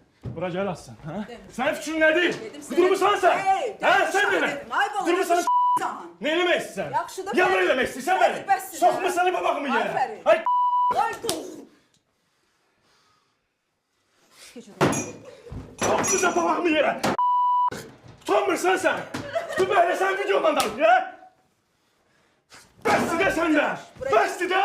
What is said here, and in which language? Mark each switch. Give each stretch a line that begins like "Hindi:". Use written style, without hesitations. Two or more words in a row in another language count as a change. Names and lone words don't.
Turkish: Bura gel Aslan. Ha? Senin fikrin nedir? Durmuşsan sen.
Azerbaijani: Ha sen beni. Durmuşsan ne eləmək istəyirsən? Yaxşıdır. Ya nə eləmək istəyirsən məni? Soxmusan babamı yerə. Aferin. Ay Ay dur. soxmusan babamı yerə. Utanmırsan sen.
Turkish: Dur böyle sen videodan da ya.
Azerbaijani: Bəsdir də sən də. Bəsdir də.